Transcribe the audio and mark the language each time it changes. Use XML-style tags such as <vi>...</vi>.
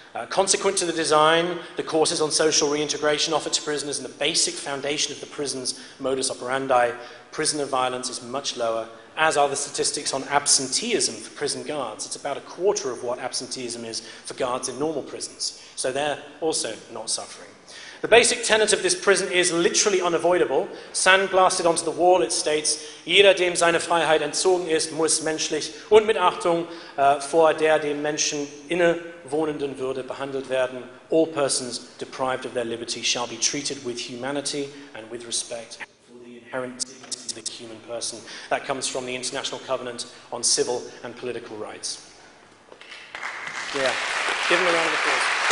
<en>Consequent to the design, the courses on social reintegration offered to prisoners and the basic foundation of the prison's modus operandi, prisoner violence is much lower, as are the statistics on absenteeism for prison guards. It's about 1/4 of what absenteeism is for guards in normal prisons. So they're also not suffering. The basic tenet of this prison is literally unavoidable. Sandblasted onto the wall, it states,</en> <de>jeder, dem seine Freiheit entzogen ist, muss menschlich und mit Achtung vor der dem Menschen innewohnenden Würde behandelt werden.</de> <en>All persons deprived of their liberty shall be treated with humanity and with respect for the inherent dignity of the human person. That comes from the International Covenant on Civil and Political Rights. Yeah, give them a round of applause.</en>